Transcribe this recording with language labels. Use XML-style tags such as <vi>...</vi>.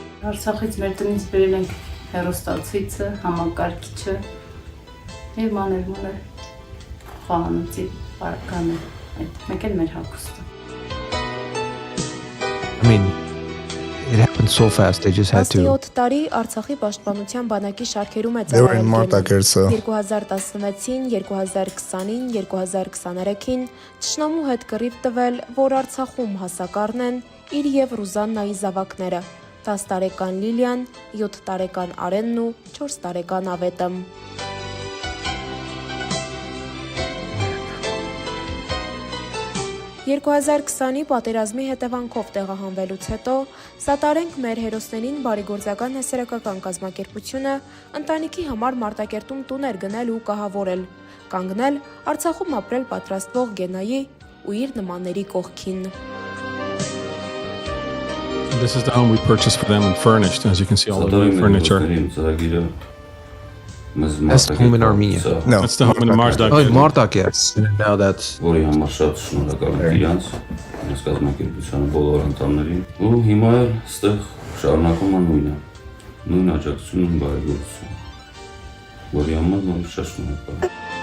<hy>Արցախից մեր տնից բերել ենք հեռուստացույցը, համակարգիչը եւ մանր խոհանոցի պարկանը, մեկ էլ մեր հագուստը։</hy> <en>I mean, it happened so fast. They just had to.</en> <hy>17 տարի Արցախի պաշտպանության բանակի շարքերում է</hy> <en>They were in</en> <hy>ծառայել</hy> <en>Martakert, so</en> <hy>2016-ին, 2020-ին, 2023-ին ճշնամու հետ կռիվ տվել, որ Արցախում հասակ առնեն իր եւ Ռուզաննայի զավակները՝ 10 տարեկան Լիլիան, 7 տարեկան Արենն ու 4 տարեկան Ավետը։ 2020-ի պատերազմի հետևանքով տեղահանվելուց հետո սատարենք մեր հերոսներին բարեգործական հասարակական կազմակերպությունը ընտանիքի համար Մարտակերտում տուներ գնել ու կահավորել, կանգնել Արցախում ապրել պատրաստվող Գենայի ու իր նմանների կողքին։</hy> <en>This is the home we purchased for them and furnished, as you can see all the new furniture. That's the home in Armenia. no. That's the home in Marzdaq. Oh, Martak, yes. Now that's.</en> <hy>Որի համար շատ շնորհակալ եմ իրանց, այս կազմակերպության բոլոր անդամներին։ Ու հիմա էլ այստեղ շարունակում են նույն աջակցությունը, նույն բարեգործությունը, որի համար նորից շատ շնորհակալ եմ։</hy>